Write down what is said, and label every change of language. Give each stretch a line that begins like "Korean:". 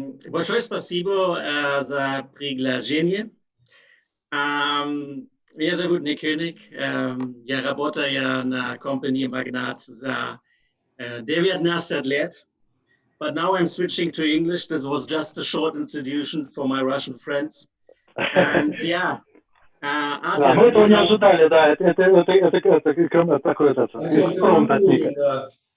Russian: Большое спасибо за приглашение. Меня зовут Ник Кёниг. Я работаю на компании Magnat за 19 лет.
English: But now I'm switching to English. This was just a short introduction for my Russian friends. And yeah.
Russian: Да, мы этого не ожидали, да. Это такой экспромт от Ника.